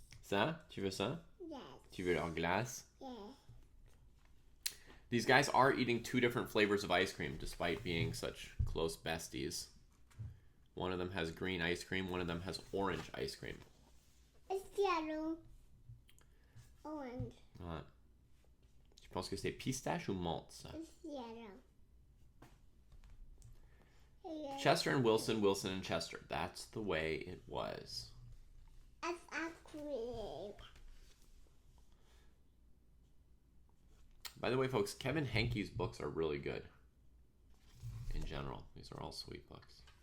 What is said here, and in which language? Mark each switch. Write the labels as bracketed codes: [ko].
[fr] Ça? Tu veux ça? [en] Yes. [fr] Tu veux la glace? [en] Yeah. These guys are eating two different flavors of ice cream, despite being such close besties. One of them has green ice cream, one of them has orange ice cream. It's yellow. Orange. [fr] Tu penses que c'est pistache ou menthe, ça? [en] It's yellow. Yeah. Chester and Wilson, Wilson and Chester. That's the way it was. It's actually. By the way, folks, Kevin Henke's books are really good. In general. These are all sweet books.